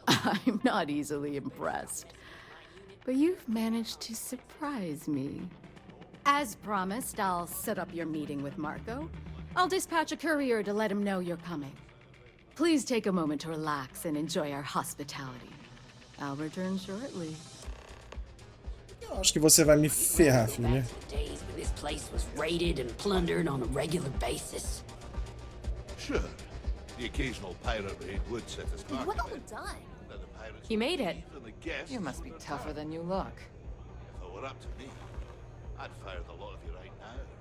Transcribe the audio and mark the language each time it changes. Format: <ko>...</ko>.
<en>I'm not easily impressed, but you've managed to surprise me. As promised, I'll set up your meeting with Marco. I'll dispatch a courier to let him know you're coming. Please take a moment to relax and enjoy our hospitality. I'll return shortly.</en> <pt>Eu acho que você vai me ferrar, filha.</pt> <en>Days when this place was raided and plundered on a regular basis. Sure. The occasional pirate raid would set us back. Well done. You made it. You must be tougher than you look. If it were up to me, I'd fire the lot of you right now.</en>